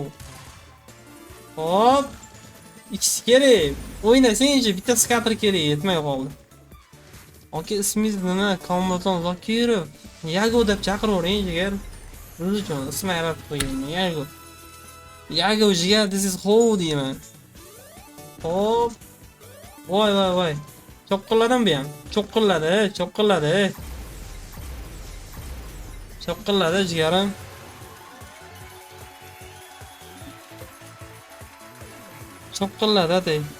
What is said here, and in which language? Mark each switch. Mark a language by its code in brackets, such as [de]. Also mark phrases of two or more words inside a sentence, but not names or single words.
[uz] Hop. X kerak. O'ynasang-chi, bitta skater kerak, yetmay qoldi. Aka, ismingiz nima? Kombaton Zokirov. Yago deb chaqiravering jigar. O'zi uchun ism yaratib qo'ygan. Yago jigar, [en] this is how deyman. [uz] Hop. Voy. Cho'qqilladimi bu ham? Cho'qqilladi. Cho'qqilladi jigarim. Cho'qqilladi.